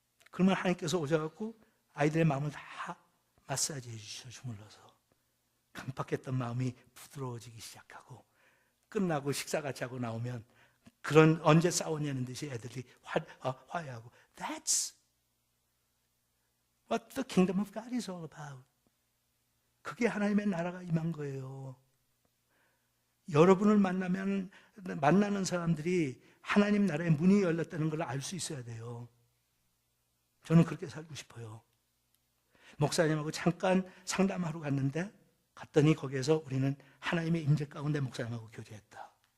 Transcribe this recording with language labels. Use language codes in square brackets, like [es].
[ko] 그러면 하나님께서 오셔갖고 아이들의 마음을 다 마사지 해주셔. 주물러서 깜빡했던 마음이 부드러워지기 시작하고, 끝나고 식사 같이 하고 나오면 그런 언제 싸웠냐는 듯이 애들이 화해하고. [en] That's what the kingdom of God is all about. [ko] 그게 하나님의 나라가 임한 거예요. 여러분을 만나는 사람들이 하나님 나라의 문이 열렸다는 걸 알 수 있어야 돼요. 저는 그렇게 살고 싶어요. 목사님하고 잠깐 상담하러 갔더니 거기에서 우리는 하나님의 임재 가운데 목사님하고 교제했다.